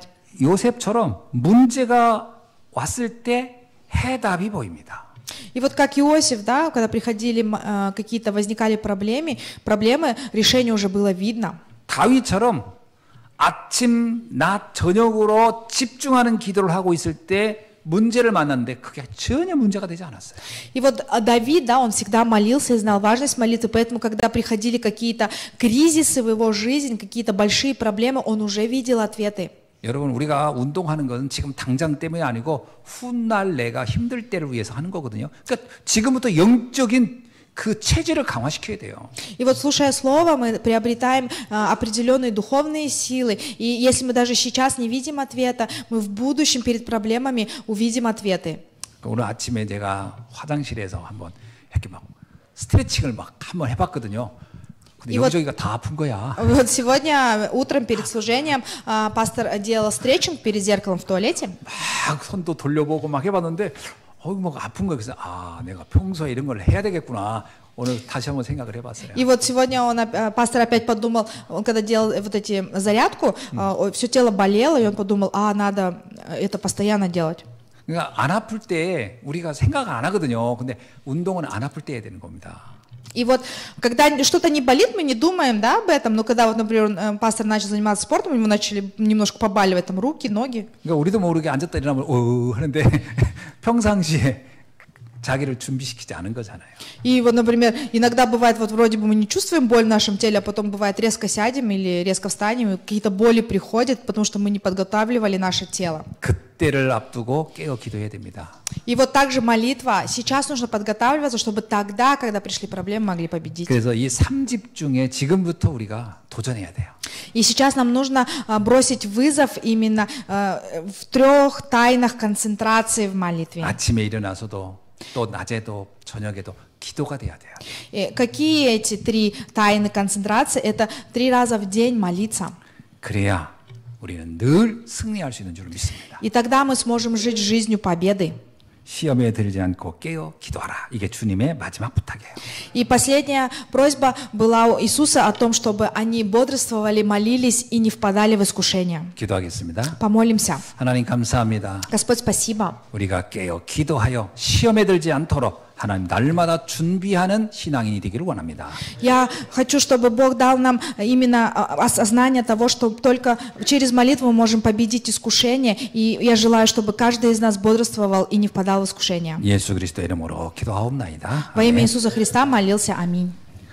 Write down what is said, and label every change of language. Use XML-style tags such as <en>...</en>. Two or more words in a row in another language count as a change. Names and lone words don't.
<ko>요셉처럼 문제가 왔을 때 해답이 보입니다.</ko> <ru>И вот как Иосиф, да, когда приходили какие-то возникали проблемы, решение уже было видно.</ru> <ko>다윗처럼 아침, 낮, 저녁으로 집중하는 기도를 하고 있을 때 문제를 만났는데 그게 전혀 문제가 되지 않았어요.</ko> <ru>И вот Давид, да, он всегда молился и знал важность молитвы, поэтому, когда приходили какие-то кризисы в его жизнь, какие-то большие проблемы, он уже видел ответы.</ru> <ko>여러분 우리가 운동하는 것은 지금 당장 때문이 아니고 훗날 내가 힘들 때를 위해서 하는 거거든요. 그러니까 지금부터 영적인 그 체질을 강화시켜야 돼요.</ko> <ru>И вот слушая слово, мы приобретаем определенные духовные силы. И если мы даже сейчас не видим ответа, мы в будущем перед проблемами увидим ответы.</ru> <ko>오늘 아침에 제가 화장실에서 한번 이렇게 막 스트레칭을 막 한번 해봤거든요. 근데 여기저기가 다 아픈 거야.</ko> <ru>Вот сегодня утром перед служением пастор делал стретчинг перед зеркалом в туалете.</ru> <ko>막 손도 돌려보고 막 해봤는데 막 아픈 거야. 그래서 내가 평소에 이런 걸 해야 되겠구나. 오늘 다시 한번 생각을 해봤어요.</ko> <ru>И вот сегодня пастор опять подумал, он когда делал вот эти зарядку, все тело болело, и он подумал, надо это постоянно делать.</ru> <ko>그러니까 안 아플 때 우리가 생각 안 하거든요. 근데 운동은 안 아플 때 해야 되는 겁니다.</ko> <ru>И вот, когда что-то не болит, мы не думаем, да, об этом, но когда, вот, например, пастор начал заниматься спортом, ему начали немножко побаливать там руки, ноги.</ru> <ko>그러니까 우리도 모르게 앉았다 일어나면 하는데 평상시에 자기를 준비시키지 않은 거잖아요.</ko> <ru>И вот, например, иногда бывает, вот вроде бы мы не чувствуем боль в нашем теле, а потом бывает резко сядем или резко встанем, и какие-то боли приходят, потому что мы не подготавливали наше тело.</ru> <ko>그때를 앞두고 깨어 기도해야 됩니다.</ko> <ru>И вот также молитва. Сейчас нужно подготавливаться, чтобы тогда, когда пришли проблемы, могли победить.</ru> <ko>그래서 이 3집 중에 지금부터 우리가 도전해야 돼요.</ko> <ru>И сейчас нам нужно бросить вызов именно в 3 тайнах концентрации в молитве.</ru> <ko>아침에 일어나서도 또 낮에도 저녁에도 기도가 돼야 돼요.</ko> <ru>Какие эти 3 тайны концентрации? Это 3 раза в день молиться.</ru> <ko>그래야 우리는 늘 승리할 수 있는 줄 믿습니다.</ko> <ru>И тогда мы сможем жить жизнью победы.</ru> <ko>시험에 들지 않고 깨어 기도하라. 이게 주님의 마지막 부탁이에요.</ko> <ru>И последняя просьба была у Иисуса о том, чтобы они бодрствовали, молились и не впадали в искушение.</ru> <ko>기도하겠습니다.</ko> <ru>Помолимся.</ru> <ko>하나님 감사합니다.</ko> <ru>Господь, спасибо.</ru> <ko>우리가 깨어 기도하여 시험에 들지 않도록 하나님 날마다 준비하는 신앙인이 되기를 원합니다.</ko> <ru>Я хочу, чтобы Бог дал нам именно осознание того, что только через молитву мы можем победить искушение. И я желаю, чтобы каждый из нас бодрствовал и не впадал в искушение.</ru> <ko>예수 그리스도 이름으로 기도하옵나이다.</ko> <ru>Во имя Иисуса Христа молился. Аминь.</ru>